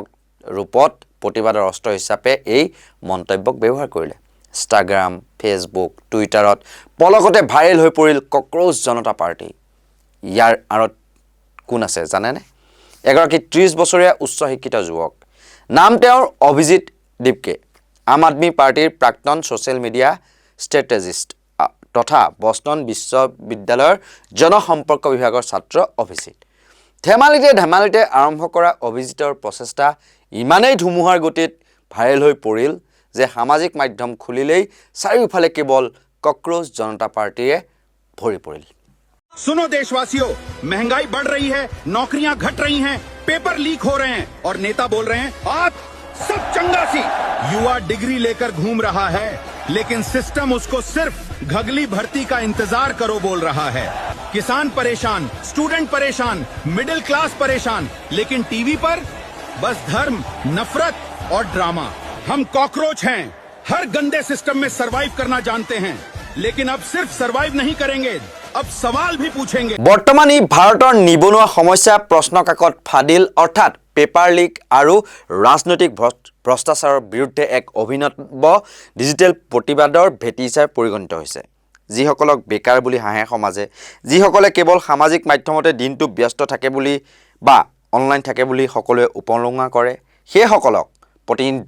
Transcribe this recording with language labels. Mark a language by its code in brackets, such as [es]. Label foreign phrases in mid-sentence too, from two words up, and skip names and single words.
[as] ৰূপত প্ৰতিবাদৰ অস্ত্ৰ হিচাপে এই মন্তব্যক ব্যৱহাৰ কৰিলে ইনষ্টাগ্ৰাম ফেচবুক টুইটাৰত পলকতে ভাইৰেল হৈ পৰিল কক্ৰোচ জনতা পাৰ্টি ইয়াৰ আঁৰত কোন আছে জানেনে এগৰাকী 30 বছৰীয়া উচ্চ শিক্ষিত যুৱক নাম তেওঁৰ অভিজিত দীপকে আম আদমি পাৰ্টিৰ প্ৰাক্তন [en] social media strategist [as] তথা বষ্টন বিশ্ববিদ্যালয়ৰ জনসম্পৰ্ক বিভাগৰ ছাত্ৰ অভিজিত ধেমালিতে আৰম্ভ কৰা অভিজিতৰ প্ৰচেষ্টা ইমানেই ধুমুহাৰ গতিত ভাইৰেল হৈ পৰিল যে সামাজিক মাধ্যম খুলিলেই চাৰিওফালে কেৱল কক্ৰোচ জনতা পাৰ্টিয়ে ভৰি পৰিল [hi] सुनो देशवासियों महंगाई बढ़ रही है नौकरियां घट रही हैं [en] paper leak [hi] हो रहे हैं और नेता बोल रहे हैं आप सब चंगासी युवा डिग्री लेकर घूम रहा है लेकिन सिस्टम उसको सिर्फ घगली भर्ती का इंतजार करो बोल रहा है किसान परेशान स्टूडेंट परेशान [en] middle class [hi] परेशान लेकिन टीवी पर बस धर्म नफरत और ड्रामा हम कॉकरोच हैं हर गंदे सिस्टम में सरवाइव करना जानते हैं लेकिन अब सिर्फ सरवाइव नहीं करेंगे अब सवाल भी पूछेंगे [as] বৰ্তমান ই ভাৰতৰ নিবনুৱা সমস্যা প্ৰশ্ন কাকত ফাদিল অৰ্থাৎ [en] paper leak [as] আৰু ৰাজনৈতিক ভ্ৰষ্টাচাৰৰ বিৰুদ্ধে এক অভিনৱ ডিজিটেল প্ৰতিবাদৰ ভেটি হিচাপে পৰিগণিত হৈছে যিসকলক বেকাৰ বুলি হাঁহে সমাজে যিসকলে কেৱল সামাজিক মাধ্যমতে দিনটো ব্যস্ত থাকে বুলি বা অনলাইন থাকে বুলি সকলোৱে উপলুঙা কৰে সেইসকলক প্ৰতিনিধিত্ব